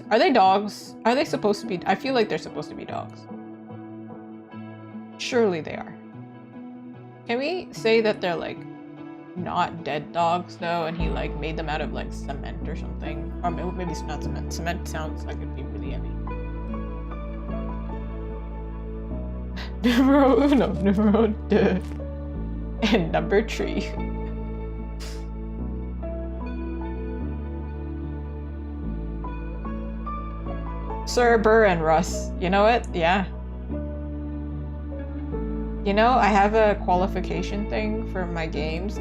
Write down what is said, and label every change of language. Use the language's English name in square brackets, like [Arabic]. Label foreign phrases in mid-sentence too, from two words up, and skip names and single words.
[English] Are they dogs? Are they supposed to be? I feel like they're supposed to be dogs. Surely they are. Can we say that they're like not dead dogs though, and he like made them out of like cement or something? Or maybe it's not cement. Cement sounds like it'd be really heavy. [Spanish] Numero uno, [French] numero deux, [English] and number 3. Sir Burr and Russ. You know what? Yeah. You know, I have a qualification thing for my games.